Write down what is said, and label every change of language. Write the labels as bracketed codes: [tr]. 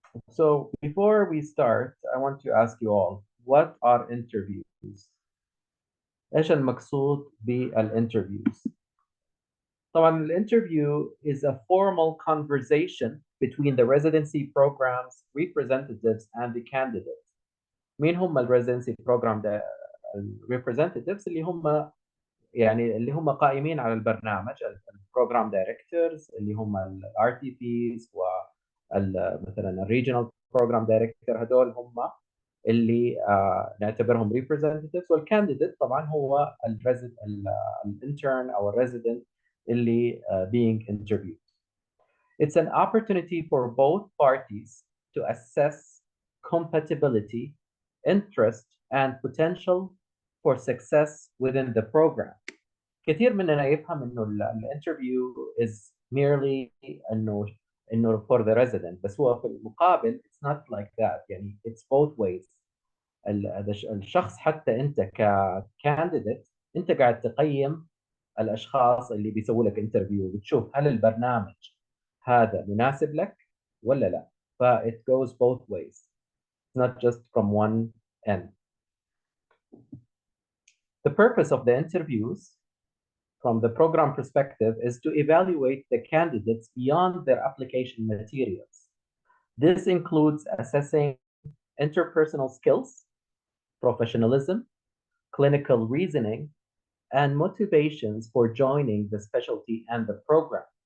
[en] So before we start, I want to ask you all, what are interviews? [ar] ايش المقصود بالinterviews؟ طبعا الinterview [en] is a formal conversation between the residency program's representatives and the candidate. [ar] مين هم الريزيدنسي بروجرام ده الريبريزنتيفز اللي هم قائمين على البرنامج البروجرام دايركتورز اللي هم الار تي بيز ومثلا الريجنال بروجرام دايركتور هدول هم اللي نعتبرهم ريبريزنتيفز والكانديديت طبعا هو الانترن او الريزيدنت اللي [en] being interviewed. It's an opportunity for both parties to assess compatibility, interest, and potential for success within the program. [ar] كثير مننا يفهم انه الانترفيو [en] is merely انه for the resident، [ar] بس هو في المقابل [en] it's not like that، يعني it's both ways. [ar] الشخص حتى انت كcandidate انت قاعد تقيم الاشخاص اللي بيسووا لك انترفيو، بتشوف هل البرنامج هذا مناسب لك ولا لا. [en] ف it goes both ways. It's not just from one end. The purpose of the interviews from the program perspective is to evaluate the candidates beyond their application materials. This includes assessing interpersonal skills, professionalism, clinical reasoning, and motivations for joining the specialty and the program.